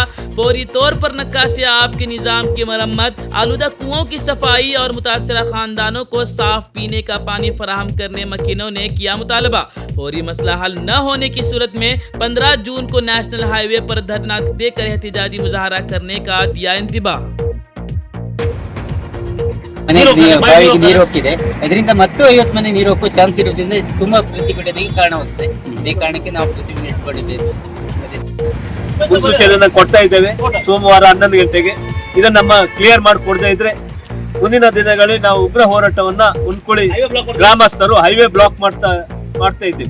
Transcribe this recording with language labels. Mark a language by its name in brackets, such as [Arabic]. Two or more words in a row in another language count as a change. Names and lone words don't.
[Urdu] فوری طور پر نقاشی آب کے نظام کی مرمت، آلودہ کنوؤں کی صفائی اور متاثرہ خاندانوں کو صاف پینے کا پانی فراہم کرنے مکینوں نے کیا مطالبہ. فوری مسئلہ حل نہ ہونے کی صورت میں 15 جون کو [English] National Highway [Urdu] پر دھرنا دے کر احتجاجی مظاہرہ کرنے کا دیا انتباہ. [Kannada] ಬಾವಿಗೆ ನೀರು ಹೋಗ್ತಿದೆ, ಇದರಿಂದ ಮತ್ತು 50 ಮಂದಿ ನೀರು ಹೋಗೋ ಚಾನ್ಸ್ ಇರೋದ್ರಿಂದ ತುಂಬಾ ಪ್ರತಿಭಟನೆಗೆ ಕಾರಣವಾಗುತ್ತೆ. ಈ ಕಾರಣಕ್ಕೆ ನಾವು ಪ್ರತಿಭಟನೆ ಇಟ್ಕೊಂಡಿದ್ದೇವೆ. ಮುನ್ಸೂಚನೆಯನ್ನ ಕೊಡ್ತಾ ಇದ್ದೇವೆ ಸೋಮವಾರ 11 ಗಂಟೆಗೆ. ಇದನ್ನ ನಮ್ಮ ಕ್ಲಿಯರ್ ಮಾಡಿ ಕೊಡದೇ ಇದ್ರೆ ಮುಂದಿನ ದಿನಗಳಲ್ಲಿ ನಾವು ಉಗ್ರ ಹೋರಾಟವನ್ನ ಉನ್ಕುಳಿ ಗ್ರಾಮಸ್ಥರು [English] highway block [Kannada] ಮಾಡ್ತಾ ಇದ್ದೀವಿ.